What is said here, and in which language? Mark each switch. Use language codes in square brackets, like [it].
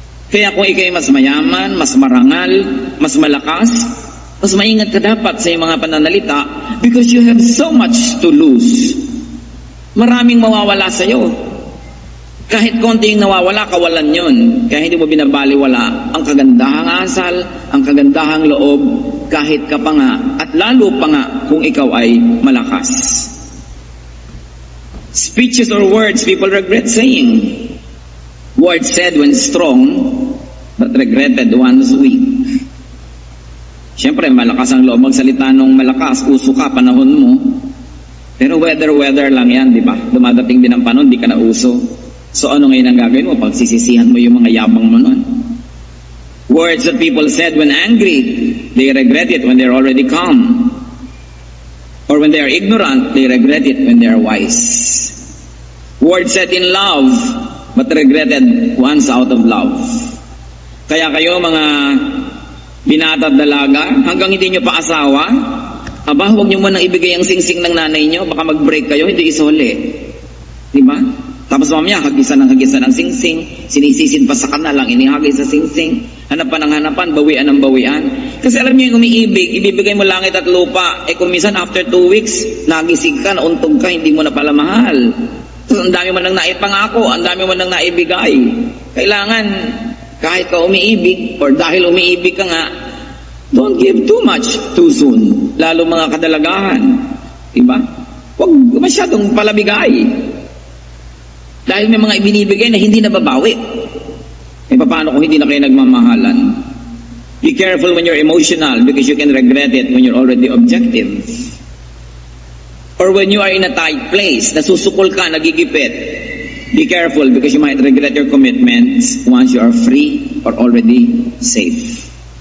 [tl] Kaya kung ikay mas mayaman, mas marangal, mas malakas, mas maingat ka dapat sa iyong mga pananalita [en] because you have so much to lose. [tl] Maraming mawawala sa iyo. Kahit konti yung nawawala, kawalan yun. Kaya hindi mo binabaliwala ang kagandahang asal, ang kagandahang loob, kahit ka pa nga, at lalo pa nga kung ikaw ay malakas. [en] Speeches or words people regret saying. Words said when strong, but regretted once weak. [tl] Siyempre, malakas ang loob magsalita nung malakas, uso ka, panahon mo. Pero weather lang yan, di ba? Dumadating din ang panahon, di ka na uso. So ano ngayon ang gagawin mo? Pagsisisihan mo yung mga yabang mo nun. [en] Words that people said when angry, they regret it when they're already calm. Or when they are ignorant, they regret it when they are wise. Words said in love, but regretted once out of love. [tl] Kaya kayo mga binata at dalaga, hanggang hindi nyo pa asawa, aba, huwag nyo manang ibigay ang singsing ng nanay nyo, baka mag-break kayo, hindi isole. Diba? Tapos mamaya, hagisan ng singsing, sinisisid pa sa kanal lang, inihagis sa singsing, hanapan ng hanapan, bawian ng bawian. Kasi alam niyo yung umiibig, ibibigay mo langit at lupa, kung minsan [en] after 2 weeks, [tl] nagisig ka, nauntog ka, hindi mo na pala mahal. Tapos ang dami mo nang naipangako, ang dami mo nang naibigay. Kailangan, kahit ka umiibig, or dahil umiibig ka nga, [en] don't give too much too soon. [tl] Lalo mga kadalagahan. Diba? Huwag masyadong palabigay. Dahil may mga ibinibigay na hindi nababawi. Paano kung hindi na kayo nagmamahalan? [en] Be careful when you're emotional because you can regret it when you're already objective. Or when you are in a tight place, [tl] nasusukol ka, nagigipit. [en] Be careful because you might regret your commitments once you are free or already safe.